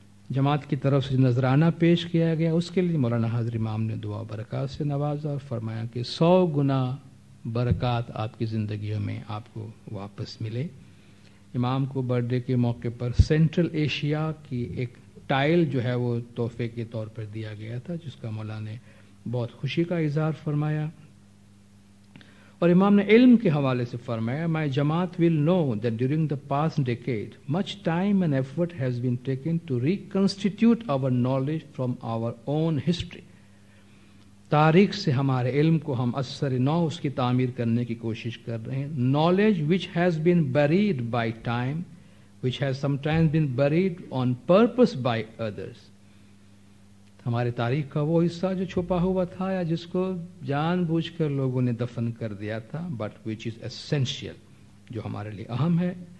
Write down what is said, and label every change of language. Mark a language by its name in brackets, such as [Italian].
[Urdu] جماعت کی طرف سے نذرانہ پیش کیا گیا، اس کے لیے مولانا حاضر امام نے دعا و برکات سے نوازا اور فرمایا کہ 100 گنا برکات آپ کی زندگیوں میں آپ کو واپس ملے. امام کو برتھ ڈے کے موقع پر سینٹرل ایشیا کی ایک ٹائل جو ہے وہ تحفے کے طور پر دیا گیا تھا، جس کا مولا نے بہت خوشی کا اظہار فرمایا. اور امام نے علم کے حوالے سے فرمایا [English] My Jamaat will know that during the past decade much time and effort has been taken to reconstitute our knowledge from our own history. [Urdu] تاریخ سے ہمارے علم کو ہم اثر نو اس کی تعمیر کرنے کی کوشش کر رہے ہیں. [English] Knowledge which has been buried by time, which has sometimes been buried on purpose by others. [Urdu] ہمارے تاریخ کا وہ حصہ جو چھپا ہوا تھا یا جس کو جان بوجھ کر لوگوں نے دفن کر دیا تھا، [English] but which is essential, [Urdu] جو ہمارے لیے اہم ہے.